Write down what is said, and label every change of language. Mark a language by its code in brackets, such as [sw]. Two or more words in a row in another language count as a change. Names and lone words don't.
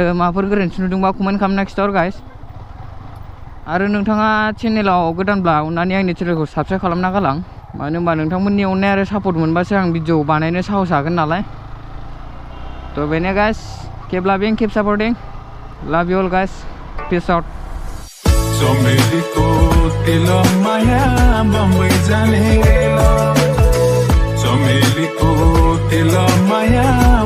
[brx] माबाफोर गोरोन्थि नुदोंबा कमेन्ट खालामना खिथाहर गाइस आरो नोंथाङा चेनेलाव गोदानब्ला अननानै आंनि चेनेलखौ साबस्क्राइब खालामना गालां मानो होनबा नोंथांमोननि अननाय आरो सापर्ट मोनबासो आं भिडिअ बानायनो साहस हागोन नालाय थ' बेनो गाइस [en] keep loving keep supporting love you all guys peace out [ne] चमेलीको तिलो माया बम्बई जाने चमेलीको तिलो माया